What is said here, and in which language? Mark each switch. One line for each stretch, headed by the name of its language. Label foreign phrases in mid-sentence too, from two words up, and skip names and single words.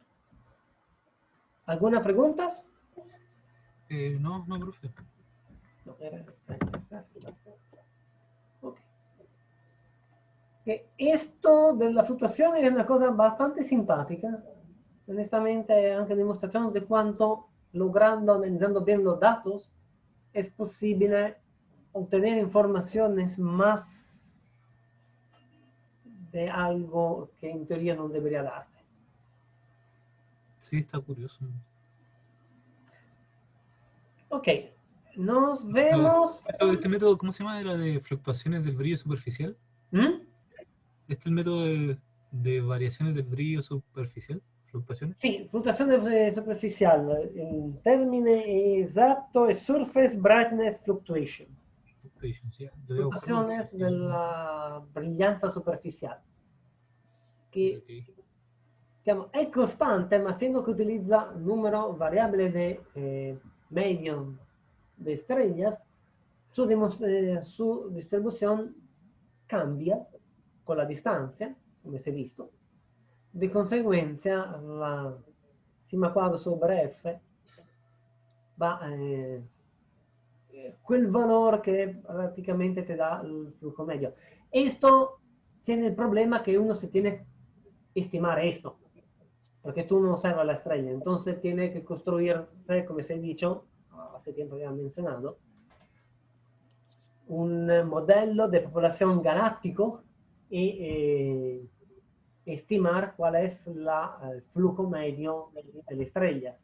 Spanish: ¿Alguna preguntas? No, profe. No, okay. Esto de la fluctuación es una cosa bastante simpática. Honestamente,
Italian: anche demostrazione di quanto
Spanish: logrando, analizando bien los datos, es posible obtener informaciones más de algo que en teoría no debería darte. Sí, está curioso. Ok, nos vemos. Este método, ¿cómo se llama? ¿Era de fluctuaciones del brillo superficial? ¿Mm? ¿Este es el método de variaciones del brillo superficial? ¿Fluctuaciones?
Italian: Sì, fluttuazione superficiale. Il termine esatto è
English: surface brightness fluctuation.
Spanish: Fluctuaciones de la brillanza superficial. Que digamos,
Italian: è costante, ma essendo che utilizza un numero variabile
Spanish: de medium de estrellas, su distribución cambia con la distancia,
Italian: come si è visto. Di conseguenza, la sigma quadro
Spanish: sobre F va quel valor que prácticamente te da el flujo medio. Esto tiene el problema que uno se tiene que estimar esto, porque tú no observas la estrella, entonces tiene que construirse, como se ha dicho, hace tiempo que han mencionado, un modelo de población galáctico y estimar cuál es el flujo medio de las estrellas.